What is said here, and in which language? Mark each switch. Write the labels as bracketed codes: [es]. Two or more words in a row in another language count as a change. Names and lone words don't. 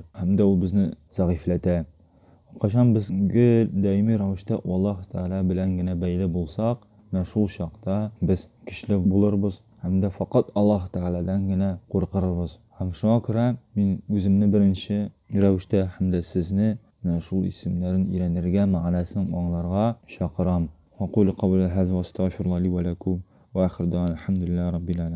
[uz] Hamda u bizni zaiflatadi. Qachon biz doimiy ravishda Alloh taolo bilangina bayli bo'lsak, mana shu chaqda biz kuchli bo'lamiz, hamda faqat Alloh taolodangina qo'rqarmiz. Ham shunga ko'ra men o'zimni birinchi ravishda hamda sizni mana shu ismlarni o'rganirga, ma'nosini anglarga chaqiraman. [ar] أقول قولي هذا وأستغفر الله لي ولكم وآخر دعوانا الحمد لله رب العالمين.